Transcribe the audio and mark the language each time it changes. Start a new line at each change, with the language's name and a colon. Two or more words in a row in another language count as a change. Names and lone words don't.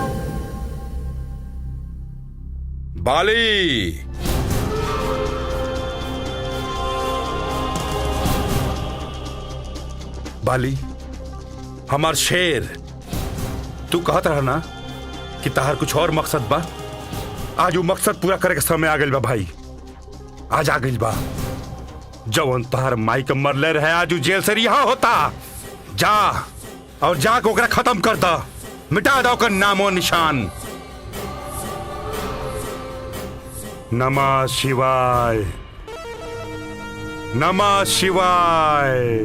Bhojpuri: बाली बाली हमार शेर, तू कहत रहा ना कि तहार कुछ और मकसद बा। आज वो मकसद पूरा करे के समय आ गइल बा भाई, आज आ गइल बा। जवन तहार माई के मरले रहे आज जेल से रिहा होता। जा और जाके ओकरा खत्म कर दा, मिटा दो ओकर नामो निशान।
Sanskrit: नमः शिवाय, नमः शिवाय।